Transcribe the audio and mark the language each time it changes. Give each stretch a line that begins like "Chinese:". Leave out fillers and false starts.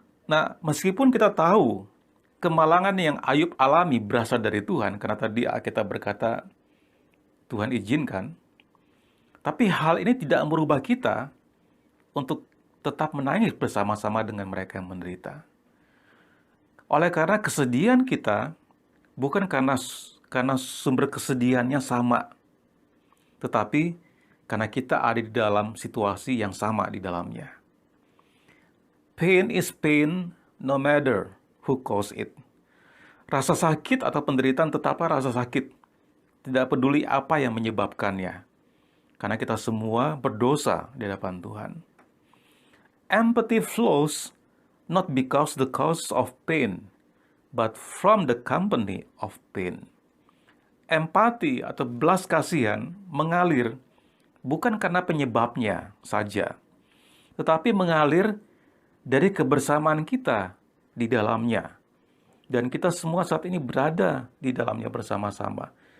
Indonesian: Nah, meskipun kita tahu kemalangan yang Ayub alami berasal dari Tuhan, karena tadi kita berkata Tuhan izinkan, tapi hal ini tidak merubah kita untuk tetap menangis bersama-sama dengan mereka yang menderita. Oleh karena kesedihan kita bukan karena sumber kesedihannya sama, tetapi karena kita ada di dalam situasi yang sama di dalamnya.
English: Pain is pain no matter who caused it.
Indonesian: Rasa sakit atau penderitaan tetaplah rasa sakit, tidak peduli apa yang menyebabkannya, karena kita semua berdosa di hadapan Tuhan.
English: Empathy flows not because the cause of pain, but from the company of pain.
Indonesian: Empati atau belas kasihan mengalir bukan karena penyebabnya saja, tetapi mengalir dari kebersamaan kita di dalamnya. Dan kita semua saat ini berada di dalamnya bersama-sama.